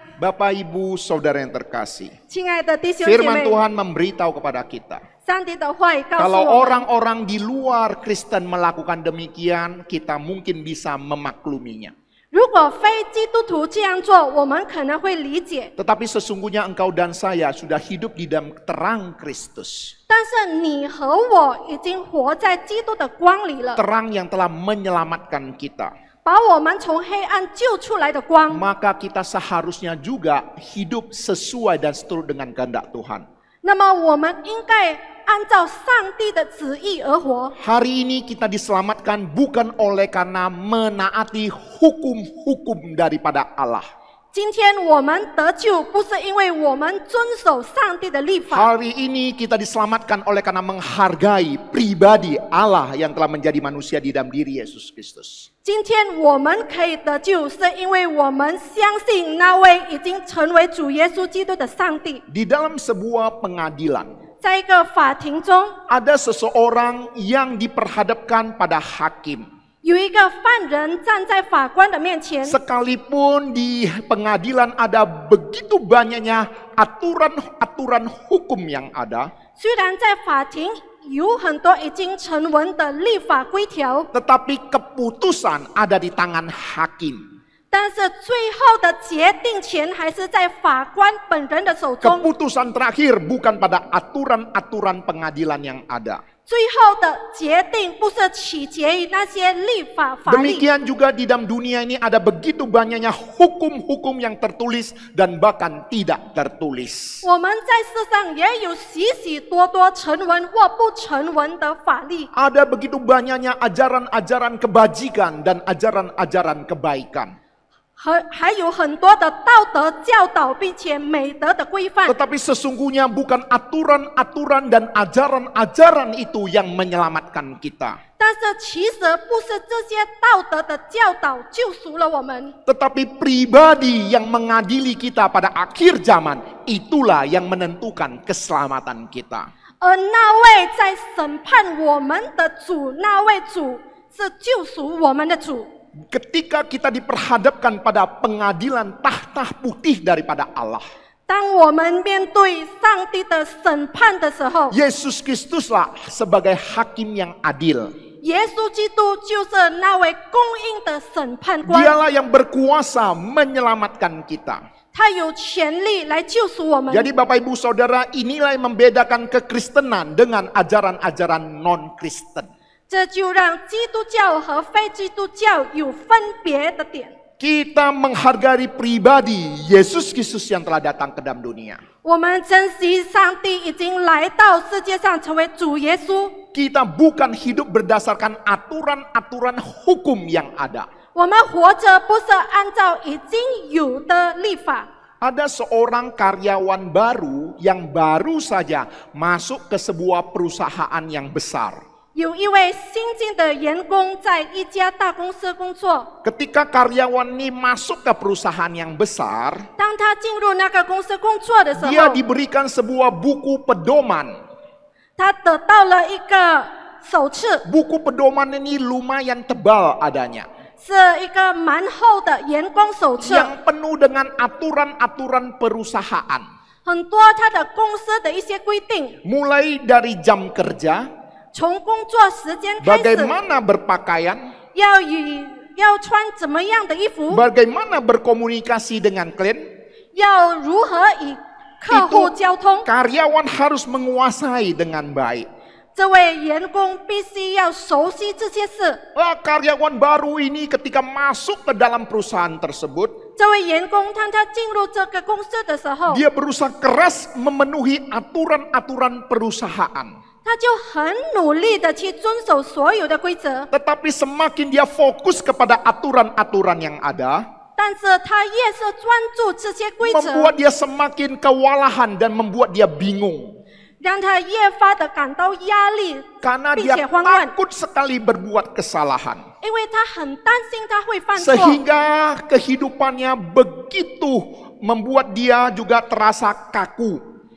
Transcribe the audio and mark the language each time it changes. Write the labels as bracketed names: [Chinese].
[Indonesian] Bapak Ibu Saudara yang terkasih, [Chinese] 亲爱的弟兄姐 [Indonesian] firman [Chinese] 妹， [Indonesian] Tuhan memberitahu kepada kita, [Chinese] 上帝的话语告诉 [Indonesian] kalau [Chinese] 我们， [Indonesian] orang-orang di luar Kristen melakukan demikian, kita mungkin bisa memakluminya. [Chinese] 如果非基督徒这样做，我们可能会理解。 [Indonesian] Tetapi sesungguhnya engkau dan saya sudah hidup di dalam terang Kristus. [Chinese] 但是你和我已经活在基督的光里了， [Indonesian] Terang yang telah menyelamatkan kita. [Chinese] 把我们从黑暗救出来的光。 [Indonesian] Maka kita seharusnya juga hidup sesuai dan seturut dengan kehendak Tuhan. [Chinese] 那么我们应该按照上帝的旨意而活。 [Indonesian] Hari ini kita diselamatkan bukan oleh karena menaati hukum-hukum daripada Allah. [Chinese] 今天我们得救，不是因为我们遵守上帝的律法。 [Indonesian] Hari ini kita diselamatkan oleh karena menghargai pribadi Allah yang telah menjadi manusia di dalam diri Yesus Kristus. [Chinese] 今天我们可以得救，是因为我们相信那位已经成为主耶稣基督的上帝。 [Indonesian] Di dalam sebuah pengadilan, [Chinese] 在一个法庭中， [Indonesian] ada seseorang yang diperhadapkan pada hakim. [Chinese] 有一个犯人站在法官的面前， [Indonesian] Sekalipun di pengadilan ada begitu banyaknya aturan-aturan hukum yang ada, [Chinese] 虽然在法庭有很多已经成文的立法规条， [Indonesian] tetapi keputusan ada di tangan hakim. [Chinese] 但是最后的决定权还是在法官本人的手中。 [Indonesian] Keputusan terakhir bukan pada aturan-aturan pengadilan yang ada. [Chinese] 最后的决定不是取决于那些立法法律。 [Indonesian] Demikian juga di dalam dunia ini ada begitu banyaknya hukum-hukum yang tertulis dan bahkan tidak tertulis. [Chinese] 我们在世上也有许许多多成文或不成文的法律， [Indonesian] Ada begitu banyaknya ajaran-ajaran kebajikan dan ajaran-ajaran kebaikan. [Chinese] 还有很多的道德教导，并且美德的规范。 [Indonesian] Tetapi sesungguhnya bukan aturan-aturan dan ajaran-ajaran itu yang menyelamatkan kita. [Chinese] 但是其实不是这些道德的教导救赎了我们， [Indonesian] Tetapi pribadi yang mengadili kita pada akhir zaman, itulah yang menentukan keselamatan kita. [Chinese] 而那位在审判我们的主，那位主是救赎我们的主。 [Indonesian] Ketika kita diperhadapkan pada pengadilan tahta putih daripada Allah, [Chinese] 当我们面对上帝的审判的时候， [Indonesian] Yesus Kristuslah sebagai hakim yang adil. [Chinese] 耶稣基督就是那位公义的审判官， [Indonesian] Dialah yang berkuasa menyelamatkan kita. [Chinese] 他有权利来救赎我们。 [Indonesian] Jadi Bapak Ibu Saudara, inilah yang membedakan kekristenan dengan ajaran-ajaran non-Kristen. [Chinese] 这就让基督教和非基督教有分别的点。 [Indonesian] Kita menghargai pribadi Yesus Kristus yang telah datang ke dalam dunia. [Chinese] 我们珍惜上帝已经来到世界上成为主耶稣。 [Indonesian] Kita bukan hidup berdasarkan aturan-aturan hukum yang ada. [Chinese] 我们活着不是按照已经有的律法。 [Indonesian] Ada seorang karyawan baru yang baru saja masuk ke sebuah perusahaan yang besar. [Chinese] 有一位新进的员工在一家大公司工作。 [Indonesian] Ketika karyawan ini masuk ke perusahaan yang besar, [Chinese] 当他进入那个公司工作的时 [Indonesian] dia [Chinese] 候， [Indonesian] diberikan sebuah buku pedoman. [Chinese] 他得到了一个手册， [Indonesian] Buku pedoman ini lumayan tebal adanya, [Chinese] 是一个蛮厚的员工手册， [Indonesian] yang penuh dengan aturan-aturan perusahaan. [Chinese] 很多他的公司的一些规定， [Indonesian] Mulai dari jam kerja, [Chinese] 从工作时间开始， [Indonesian] bagaimana berpakaian, [Chinese] 要穿怎么样的衣服， [Indonesian] bagaimana berkomunikasi dengan klien, [Chinese] 要如何与客户交通。 [Indonesian] karyawan harus menguasai dengan baik. [Chinese] 这位员工必须要熟悉这些事。 [Indonesian] Karyawan baru ini ketika masuk ke dalam perusahaan tersebut, [Chinese] 这位员工当他进入这个公司的时候， [Indonesian] dia berusaha keras memenuhi aturan-aturan perusahaan. [Chinese] 他就很努力的去遵守所有的规则， [Indonesian] Tetapi semakin dia fokus kepada aturan-aturan yang ada, [Chinese] 但是他越是专注这些规则， [Indonesian] membuat dia semakin kewalahan dan membuat dia bingung. [Chinese] 让他越发的感到压力， [Indonesian] Karena [Chinese] 并 [Indonesian] dia [Chinese] 且慌乱， [Indonesian] takut sekali berbuat kesalahan. [Chinese] 因为他很担心他会犯错， [Indonesian] Sehingga kehidupannya begitu membuat dia juga terasa kaku.